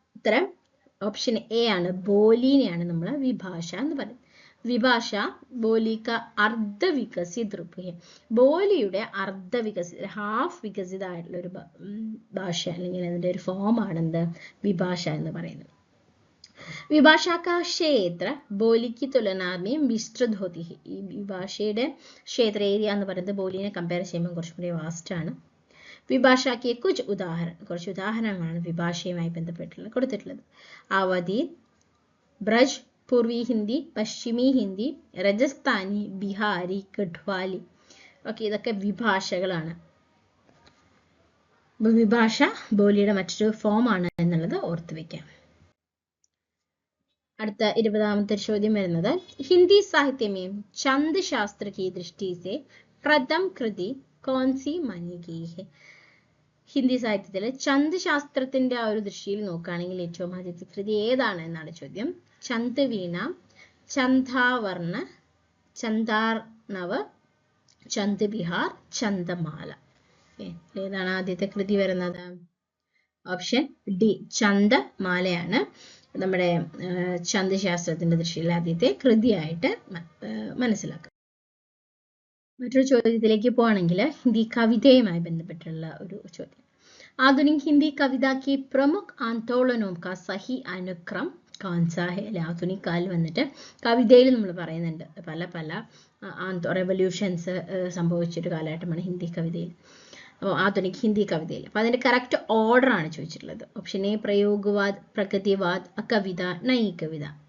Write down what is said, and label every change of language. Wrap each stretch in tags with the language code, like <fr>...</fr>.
<ml>ഉത്തരം option A ആണ്. ബോലിനെയാണ് നമ്മൾ വിഭാഷ എന്ന് പറയുന്നത്.</ml> <hi>വിഭാഷ ബോലി കാ അർദ്ധ വികസിത് രൂപ് ഹെ.</hi> <ml>ബോലിയുടെ ഹാഫ് വികസിതമായിട്ടുള്ള ഒരു ഭാഷ അല്ലെങ്കിൽ അതിന്റെ ഒരു ഫോമാണ് എന്ത് വിഭാഷ എന്ന് പറയുന്നത്.</ml> <hi>विभाषा का क्षेत्र बोली की तुलना में विस्तृत होती है.</hi> <ml>ഈ വിഭാഷയുടെ ക്ഷേത്ര ഏരിയ എന്ന് പറയുന്നത് ബോലിനെ കമ്പയർ ചെയ്യുമ്പോൾ കുറച്ചുകൂടി വാസ്റ്റ് ആണ്. വിഭാഷയ്ക്ക് കുറച്ച് ഉദാഹരണങ്ങളാണ് വിഭാഷയുമായി ബന്ധപ്പെട്ടുള്ള കൊടുത്തിട്ടുള്ളത്. അവധി, ബ്രജ്, പൂർവി ഹിന്ദി, പശ്ചിമി ഹിന്ദി, രാജസ്ഥാനി, ബിഹാരി, ഗഡ്വാലി. ഓക്കെ, ഇതൊക്കെ വിഭാഷകളാണ്. വിഭാഷ ബോലിയുടെ മറ്റൊരു ഫോം ആണ് എന്നുള്ളത് ഓർത്തു വെക്കാം. അടുത്ത 20ാമത്തെ ചോദ്യം വരുന്നത്</ml> <hi>ഹിന്ദി സാഹിത്യമേം ചന്ദ് ശാസ്ത്ര की दृष्टि से प्रथम कृति कौन सी मानी गई है.</hi> <ml>ഹിന്ദി സാഹിത്യത്തിൽ ചന്ദ് ശാസ്ത്രത്തിന്റെ ആ ഒരു ദൃഷ്ടിയിൽ നോക്കുകയാണെങ്കിൽ ഏറ്റവും ആദ്യത്തെ കൃതി ഏതാണ് എന്നാണ് ചോദ്യം. ചന്ദ് വീണ, ചന്ദാവർണ, ചന്ദാർണവ്, ചന്ദ് ബിഹാർ, ചന്ദമാല. ഏതാണ് ആദ്യത്തെ കൃതി വരുന്നത്? ഓപ്ഷൻ ഡി ചന്ദമാലയാണ് നമ്മുടെ ചന്ദ് ശാസ്ത്രത്തിന്റെ ദൃഷ്ടിയിൽ ആദ്യത്തെ കൃതിയായിട്ട് മനസ്സിലാക്കുക. മറ്റൊരു ചോദ്യത്തിലേക്ക് പോവാണെങ്കിൽ ഹിന്ദി കവിതയുമായി ബന്ധപ്പെട്ടുള്ള ഒരു ചോദ്യം.</ml> <hi>ആധുനിക ഹിന്ദി കവിത की प्रमुख आंदोलनों का सही अनुक्रम कौन सा है.</hi> <ml>ആധുനിക കാലം വന്നിട്ട് കവിതയിൽ നമ്മൾ പറയുന്നുണ്ട് പല പല റെവല്യൂഷൻസ് സംഭവിച്ചൊരു കാലഘട്ടമാണ് ഹിന്ദി കവിതയിൽ. അപ്പോൾ ആധുനിക ഹിന്ദി കവിതയിൽ അപ്പോൾ അതിന്റെ കറക്റ്റ് ഓർഡർ ആണ് ചോദിച്ചിട്ടുള്ളത്. Option A പ്രയോഗവാദ്, പ്രഗതിവാദ്, അകവിത, Nayi Kavitha.</ml>